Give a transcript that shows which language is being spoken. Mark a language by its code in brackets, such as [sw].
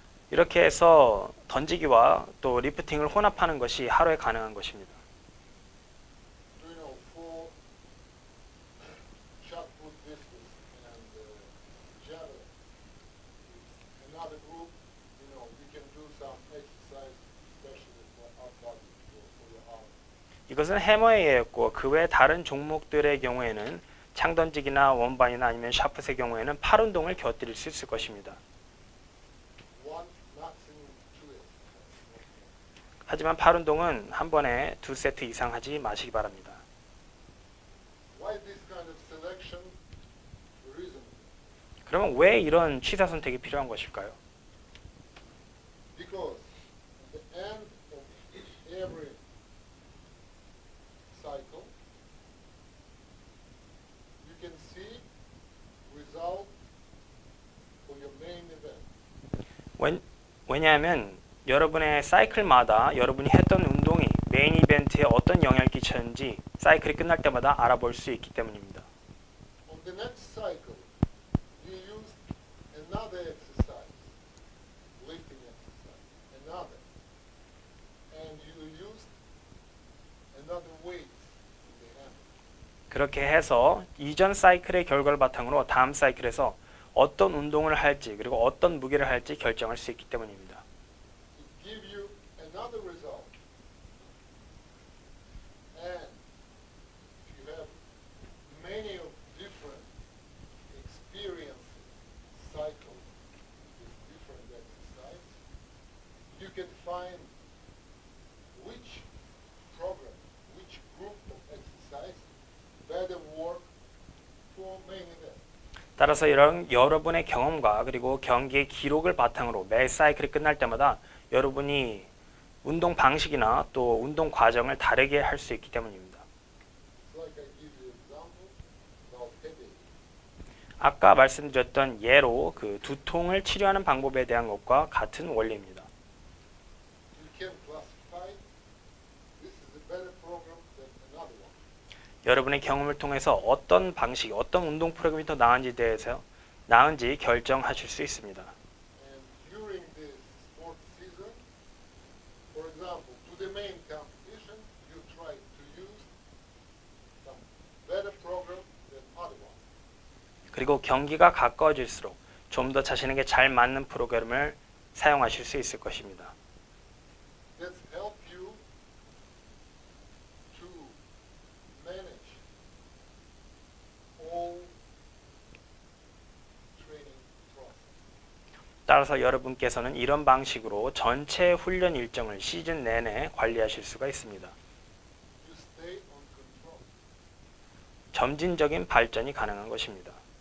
[ko] 이렇게 해서 던지기와 또 리프팅을 혼합하는 것이 하루에 가능한 것입니다. [en] Do you know, for shot put discus and javelin, it's another group, you know, we can do some exercise, especially for upper body, for your arm. [ko] 이것은 해머에 의했고 그 외 다른 종목들의 경우에는 창 던지기나 원반이나 아니면 샤프트의 경우에는 팔 운동을 곁들일 수 있을 것입니다. [en] One, maximum 2 exercises. [ko] 하지만 팔 운동은 한 번에 2세트 이상 하지 마시기 바랍니다. [en] Why this kind of selection? The reason [ko] 그러면 왜 이런 취사 선택이 필요한 것일까요? [en] because at the end of every cycle, you can see result for your main event. [ko] 왜냐하면 여러분의 사이클마다 여러분이 했던 운동이 메인 이벤트에 어떤 영향을 끼쳤는지 사이클이 끝날 때마다 알아볼 수 있기 때문입니다. [en] On the next cycle, you use another exercise, lifting exercise, another, and you use another weight in the hand. [ko] 그렇게 해서 이전 사이클의 결과를 바탕으로 다음 사이클에서 어떤 운동을 할지 그리고 어떤 무게를 할지 결정할 수 있기 때문입니다. [en] It gives you another result. And if you have many of different experiences, cycles with different exercise, you can find which program, which group of exercise better work for main event. [ko] 따라서 여러분의 경험과 그리고 경기의 기록을 바탕으로 매 사이클이 끝날 때마다 여러분이 운동 방식이나 또 운동 과정을 다르게 할 수 있기 때문입니다. [en] It's like I give you example about headache. [ko] 아까 말씀드렸던 예로 그 두통을 치료하는 방법에 대한 것과 같은 원리입니다. [en] You can classify this is a better program than another one. [ko] 여러분의 경험을 통해서 어떤 방식, 어떤 운동 프로그램이 더 나은지 결정하실 수 있습니다. [en] And during the sport season, for example, to the main competition, you try to use some better program than other one. [ko] 그리고 경기가 가까워질수록 좀 더 자신에게 잘 맞는 프로그램을 사용하실 수 있을 것입니다. [en] That help you to manage all training process. [ko] 따라서 여러분께서는 이런 방식으로 전체 훈련 일정을 시즌 내내 관리하실 수가 있습니다. [en] You stay on control. [ko] 점진적인 발전이 가능한 것입니다.